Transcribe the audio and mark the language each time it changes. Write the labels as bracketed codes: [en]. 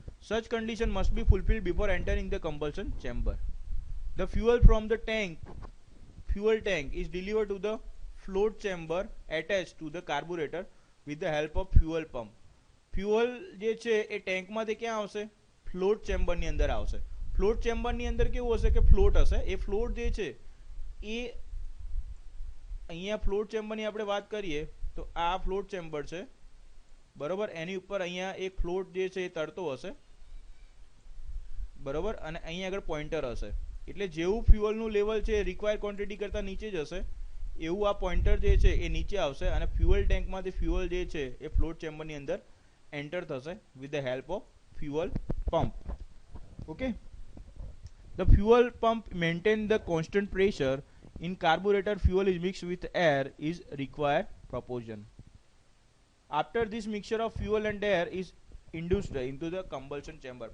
[en] Such condition must be fulfilled before entering the combustion chamber. The fuel from the fuel tank is delivered to the float chamber attached to the carburetor with the help of fuel pump. [gu] Fuel જે છે એ ટેન્કમાંથી ક્યાં આવશે? Float ચેમ્બરની અંદર આવશે. Float ચેમ્બરની અંદર કેવું હશે કે ફ્લોટ હશે. એ ફ્લોટ જે છે એ અહીંયા ફ્લોટ ચેમ્બરની આપણે વાત કરીએ તો આ ફ્લોટ ચેમ્બર છે, બરોબર. એની ઉપર અહીંયા એક ફ્લોટ જે છે એ તરતો હશે, બરોબર, અને અહીંયા આગળ પોઈન્ટર હશે. એટલે જેવું ફ્યુઅલનું લેવલ છે રિક્વાયર ક્વોન્ટિટી કરતાં નીચે જશે એવું આ પોઈન્ટર જે છે એ નીચે આવશે અને ફ્યુઅલ ટેન્કમાંથી ફ્યુઅલ જે છે એ ફ્લોટ ચેમ્બરની અંદર એન્ટર થશે [en] With the help of fuel pump. Okay, the fuel pump maintain the constant pressure in carburetor. Fuel is mixed with air is required proportion. After this mixture of fuel and air is induced into the combustion chamber.